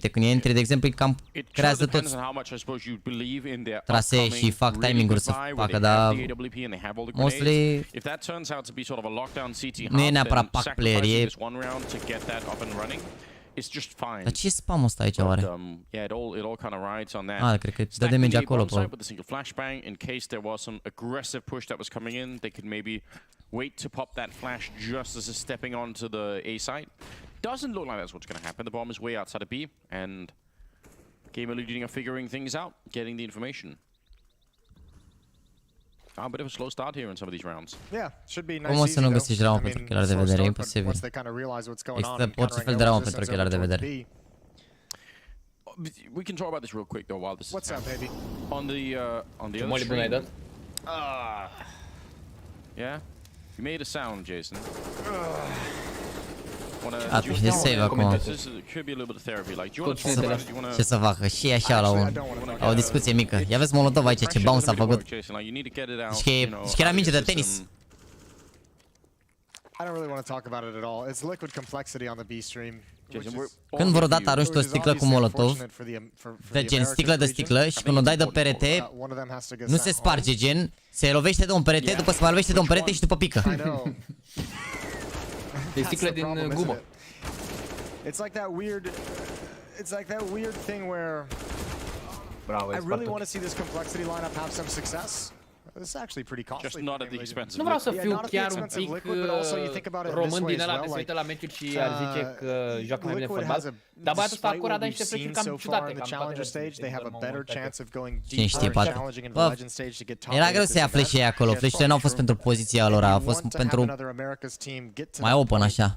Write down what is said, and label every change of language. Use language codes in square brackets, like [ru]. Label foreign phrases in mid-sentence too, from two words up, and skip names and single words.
[ro] Uite, când e entry, de exemplu, cam creează toți trasee și fac timing-uri să facă, dar mostly nu e neapărat [en] pack player, [ro] e... Dar ce e spam ăsta aici, oare? Ah, cred că dă damage acolo, pe... [en] Wait to pop that flash just as it's stepping onto the A site. Doesn't look like that's what's going to happen. The bomb is way outside of B, and Gamer Legion are figuring things out, getting the information. A bit of a slow start here in some of these rounds. Yeah, should be nice. [ro] Cum o să nu găsești round pentru ochelari de vedere? E imposibil. Există orice fel de round pentru ochelari de vedere. [en] We can talk about this real quick though while this is What's up, baby? on the other stream. Yeah? You made a sound, Jason. [ro] E save acum. Ce să facă? Și așa la o discuție mică. Ia vezi Molotov aici ce bounce a făcut. Deci că era minge de tenis. Când vreodată arunci o sticlă cu Molotov, de gen sticlă de sticlă, și când o dai de perete, nu se sparge, gen, se lovește de un perete, după se mai lovește de un perete și după pică. E sticlă din gumă. [en] It's like that weird thing where I really want to see this complexity lineup have some success. This is actually pretty costly. Just not at the expense of [ro] Nu vreau să fiu chiar un pic român din ăla care se uită la meciuri și ar zice că joacă mai bine fotbal. Dar băiatul ăsta acolo a dat niște fleci cam ciudate. Cine știe, poate. Bă, era greu să ia fleșii acolo. Fleșile n-au fost pentru poziția lor, au fost pentru mai open așa.